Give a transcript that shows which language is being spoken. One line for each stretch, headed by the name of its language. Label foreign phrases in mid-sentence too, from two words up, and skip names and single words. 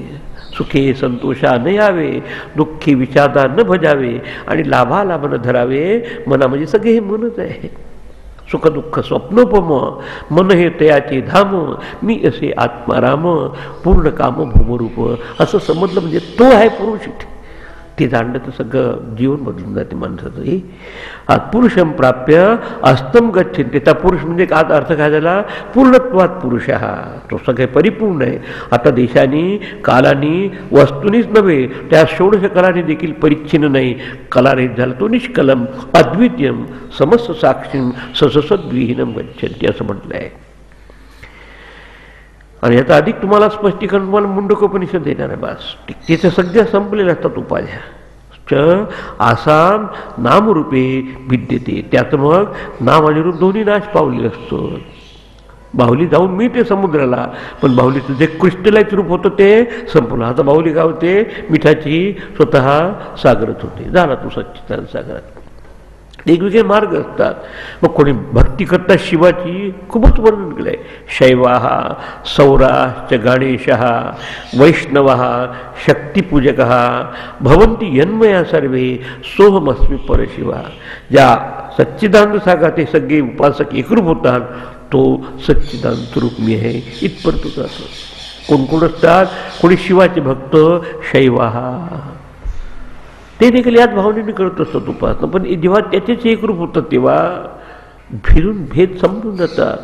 Marathi: सुखे संतोषा न यावे, दुःखी विषादा न भजावे, आणि लाभा लाभ न धरावे. मना म्हणजे सगळे हे मनच आहे. सुख दुःख स्वप्नोपम मन हे तयाचे धाम, मी असे आत्माराम पूर्ण काम भूमरूप. असं समजलं म्हणजे तो आहे पुरुष. ते जाणलं तर सगळं जीवन बदलून जाते माणसाचं.
Sanskrit: हे पुरुषम प्राप्य अस्तम गच्छते.
Marathi: त्याचा पुरुष म्हणजे आज अर्थ काय झाला, पूर्णत्वात पुरुष हा तो सगळे परिपूर्ण आहे. आता देशानी कालानी वस्तूनीच नव्हे त्या षोडश कलानी देखील परिच्छिन्न नाही. कलारहित झाला तो
Sanskrit: निष्कलम अद्वितीयम समस्त साक्षीम सससद्विहीनम गच्छन्ति
Marathi: असं म्हटलं आहे. आणि याचा अधिक तुम्हाला स्पष्टीकरण तुम्हाला मुंडकोपनिषद देणार आहे. बस त्याच्या सगळ्या संपलेल्या असतात उपाध्या.
Sanskrit: आसाम नामरूपे विद्यते.
Marathi: त्यात मग नाम आणि रूप दोन्ही नाश पावलेलं असतं. बाहुली जाऊन मिळते समुद्राला, पण बाहुलीचं जे क्रिस्टलाइज रूप होतं ते संपलं. आता बाहुली काय होते, मिठाची स्वतः सागरच होते. झाला तो सच्चिदानंद सागरात. वेगवेगळे मार्ग असतात. मग कोणी भक्ती करतात शिवाची, खूपच वर्णन केलं आहे.
Sanskrit: शैवाः सौराश्च गणेशः वैष्णवः शक्तिपूजकः भवन्ति यन्मया सर्वे सोहमस्मी परशिवा.
Marathi: ज्या सच्चिदानंद सागरात ते सगळे उपासक एकरूप होतात, तो सच्चिदानंद स्वरूप मी आहे इथपर्यंत जातो. कोण कोण असतात, कोणी शिवाचे भक्त शैवाः, ते देखील याच भावनेने करत असतात उपासना. पण जेव्हा त्याचेच एकरूप होतात तेव्हा फिरून भेद समजून जातात.